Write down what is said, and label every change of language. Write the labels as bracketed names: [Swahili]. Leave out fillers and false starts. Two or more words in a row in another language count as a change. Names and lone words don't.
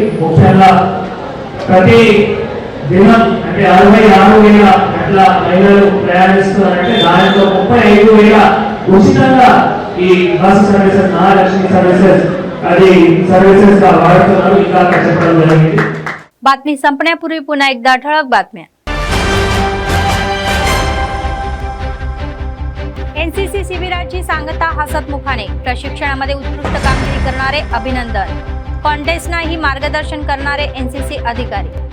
[Telugu] ముఖ్యంగా ప్రతి దినం అంటే 66,000 అట్లా మహిళలు ప్రయాణిస్తున్నారంటే దానిలో 35,000 ఉచితంగా ఈ [English] bus services, [Telugu] మహాలక్ష్మి సర్వీసెస్ అది సర్వీసెస్ గా వాడుతున్నారు। ఇంకా చెప్పడం జరిగింది। [Marathi] बातमी संपण्यापूर्वी पुन्हा एकदा ठळक बातम्या। NCC शिबिराची सांगता हसतमुखाने, प्रशिक्षणामध्ये उत्कृष्ट कामगिरी करणारे अभिनंदन। कॉन्टेस्टनाही मार्गदर्शन करणारे NCC अधिकारी।